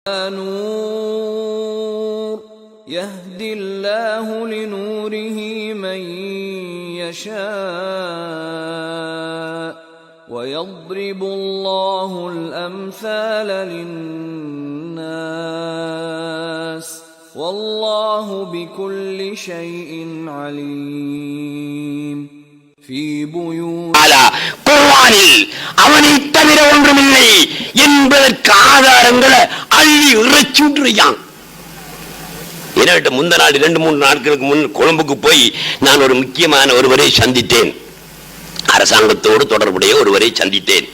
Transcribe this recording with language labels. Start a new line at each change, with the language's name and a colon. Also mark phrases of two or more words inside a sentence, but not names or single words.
Arabic: نور يهدي الله لنوره من يشاء ويضرب الله الأمثال للناس والله بكل شيء عليم في بيوت
Tamil: குர்ஆனில் அவனை தவிர ஒன்றுமில்லை என்பதற்கு ஆதாரங்களை அள்ளி இறைச்சுன்றியான். என்னட்ட முந்த நாள் 2-3 நாட்களுக்கு முன் கொழும்புக்கு போய் நான் ஒரு முக்கியமான ஒருவரை சந்தித்தேன். அரசாங்கத்தோடு தொடர்புடைய ஒருவரை சந்தித்தேன்.